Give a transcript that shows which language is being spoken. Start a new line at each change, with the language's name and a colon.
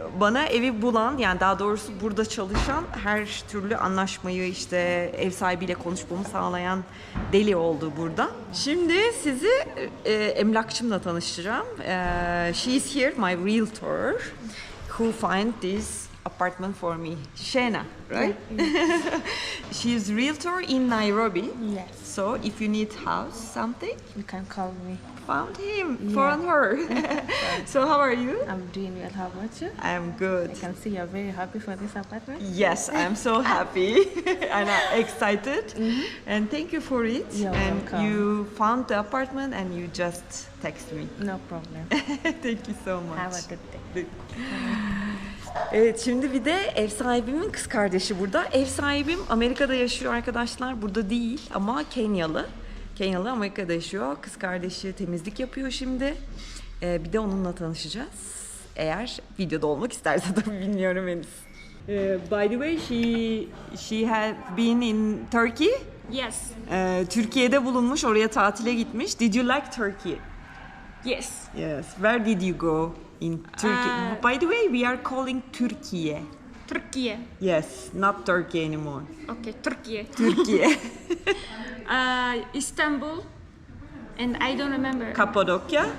Turkish: Bana evi bulan, yani daha doğrusu burada çalışan, her türlü anlaşmayı işte ev sahibiyle konuşmamı sağlayan Deli oldu burada. Şimdi sizi emlakçımla tanıştıracağım.
English: She is here, my realtor, who find this apartment for me. Shena, right? She is realtor in Nairobi. Yes. So if you need house, something, You can call me. found him, Yeah. found her. So how are you? I'm doing well. How about you? I'm good. I can see you're very happy for this apartment. Yes, I'm so happy and I'm excited. And thank you for it. You're and welcome. you found the apartment and you just text me. No problem. Thank you so much. Have a good day.
Turkish: Evet, şimdi bir de ev sahibimin kız kardeşi burada. Ev sahibim Amerika'da yaşıyor arkadaşlar. Burada değil ama Kenyalı. Kenyalı Amerika'da yaşıyor. Kız kardeşi temizlik yapıyor şimdi. Bir de onunla tanışacağız. Eğer videoda olmak isterse tabii, bilmiyorum henüz.
English: By the way, she had been in Turkey. Yes.
Turkish: Türkiye'de bulunmuş, oraya tatile gitmiş.
English: Did you like Turkey? Yes. Yes. Where did you go in Turkey? By the way, we are calling Türkiye. Turkey. Yes, not Turkey anymore. Okay, Turkey.
Turkish: Türkiye.
English: Istanbul. And I don't remember.
Turkish: Kapadokya